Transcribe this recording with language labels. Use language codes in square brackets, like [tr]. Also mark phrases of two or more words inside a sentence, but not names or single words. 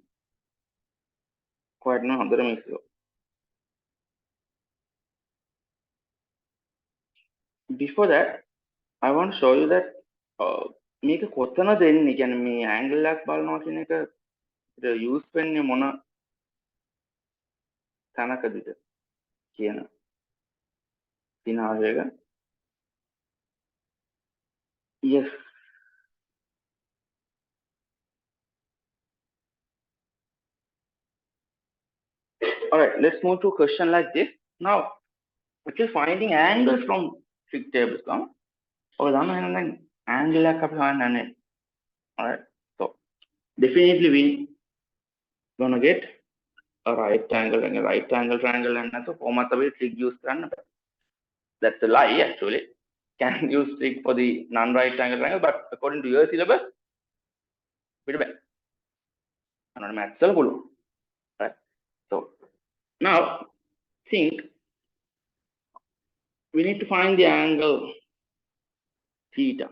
[en] Quite no other mix. Before that, I want to show you that [si] මේක කොතන දෙන්නේ කියන්නේ මේ angle එකක් බලනවා කියන එක use වෙන්නේ මොන තැනකදද කියන scenario එක. [en] Yes. All right, let's move to a question like this. Now, if you're finding angles from trig tables, or angle [si] එකක් අපි හොයන්නේ. [en] All right, so definitely we gonna get a right angle and a right angle triangle and so [si] කොහොමද අපි trig use කරන්න බෑ. [en] That's a lie actually. Can use trig for the non-right angle triangle, but according to your syllabus, bit bad. Not maths right? So now think we need to find the angle theta.